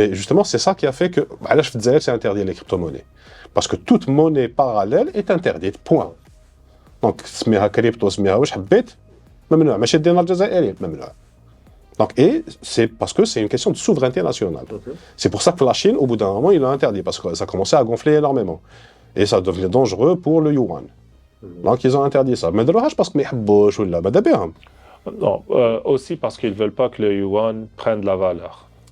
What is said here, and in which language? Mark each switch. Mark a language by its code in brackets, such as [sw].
[fr] Mais justement, c'est ça qui a fait que, là, je disais, c'est interdit les crypto-monnaies. Parce que toute monnaie parallèle est interdite, point. [ar] Donc, سميها كريبتو سميها واش حبيت ممنوع ماشي الدينار الجزائري ممنوع. [fr] Donc, et c'est parce que c'est une question de souveraineté nationale. C'est pour ça que la Chine, au bout d'un moment, il l'a interdit parce que ça commençait à gonfler énormément. Et ça devenait dangereux pour le yuan. Donc, ils ont interdit ça. Mais de l'orage parce que [ar] ما يحبوش ولا بدا بهم. [fr] Non, aussi parce qu'ils veulent pas que le yuan prenne de la valeur.